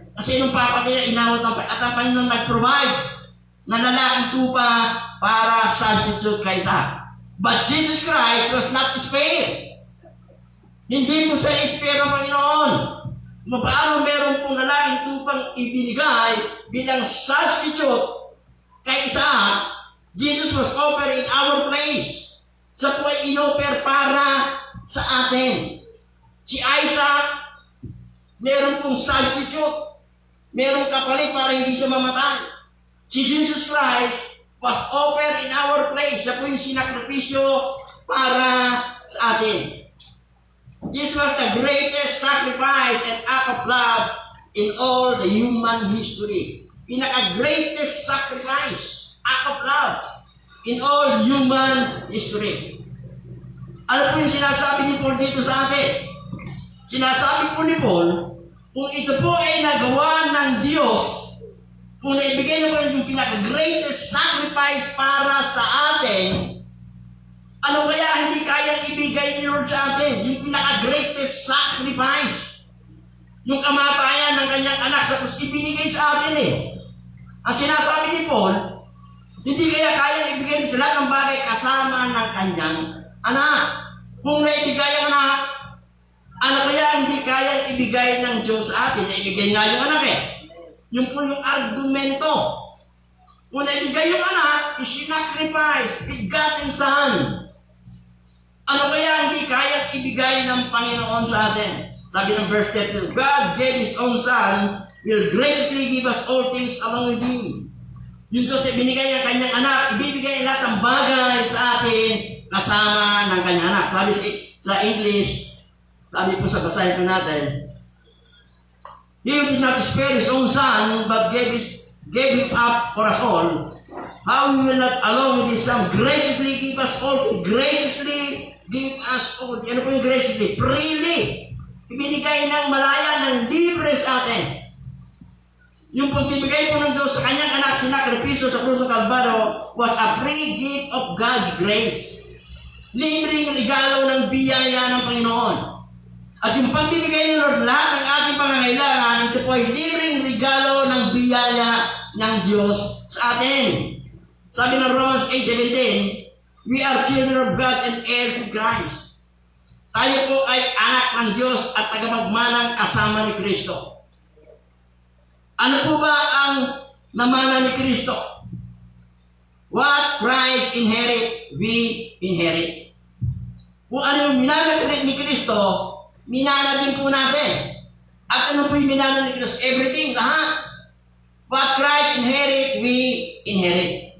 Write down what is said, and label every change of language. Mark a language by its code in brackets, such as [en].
[tl] Kasi nung papatay na inawat ng at ang Panginoon nag-provide na lalaking tupa para substitute kay Isaac. [en] But Jesus Christ was not spared. [tl] Hindi po siya spared ng Panginoon. Paano meron pong lalaking tupang ibinigay bilang substitute kay Isaac, [en] Jesus was offered in our place. [tl] Siya po ay inoper para sa atin. Si Isaac, meron pong substitute. Merong kapalit para hindi siya mamatay. [en] Si Jesus Christ was offered in our place. [tl] Siya po yung sinakripisyo para sa atin. [en] This was the greatest sacrifice and act of love in all the human history. Pinaka-greatest sacrifice, act of love in all human history. [tl] Ano po yung sinasabi ni Paul dito sa atin? Sinasabi po ni Paul, kung ito po ay nagawa ng Diyos, kung naibigay na po yung pinaka-greatest sacrifice para sa atin, ano kaya hindi kayang ibigay ni Lord sa atin? Yung pinaka-greatest sacrifice. Yung kamatayan ng kanyang anak sa krus, ibinigay sa atin eh. Ang sinasabi ni Paul, hindi kaya kayang ibigay sa lahat ng bagay kasama ng kanyang anak. Kung naibigay ang anak, ano kaya hindi kayang ibigay ng Diyos sa atin? Naibigay nga yung anak eh. Yung po yung argumento. Kung naibigay yung anak, isinacrifice, begotten son. Ano kaya hindi kayang ibigay ng Panginoon sa atin? [en] Sabi ng verse 13, God gave His own Son, will graciously give us all things along with Him. [tl] Yung Diyos ay binigay ang kanyang anak, ibibigay lahat ng bagay sa atin kasama ng kanyang anak. Sabi sa English, sabi po sa basahin po natin, [en] He who did not spare His own Son, but gave Him up for us all, how He will not along with His Son graciously give us all things, graciously give us all. [tl] Ano po yung graciously? Freely. Ibinigay ng malaya, ng libre sa atin. Yung pagbibigay po ng Diyos sa kanyang anak, sinakripisyo sa krus ng Kalbaryo, [en] was a free gift of God's grace. [tl] Libreng regalo ng biyaya ng Panginoon. At yung pagbibigay ng Lord, lahat ng ating pangangailangan, ito po ay libreng regalo ng biyaya ng Diyos sa atin. [en] Sabi ng Romans 8:17, we are children of God and heirs to Christ. [tl] Tayo po ay anak ng Diyos at tagapagmanang kasama ni Kristo. Ano po ba ang namana ni Kristo? [en] What Christ inherit, we inherit. [tl] Kung ano yung minana ni Kristo, minana din po natin. At ano po yung minana ni Kristo? Everything, lahat. [en] What Christ inherit, we inherit.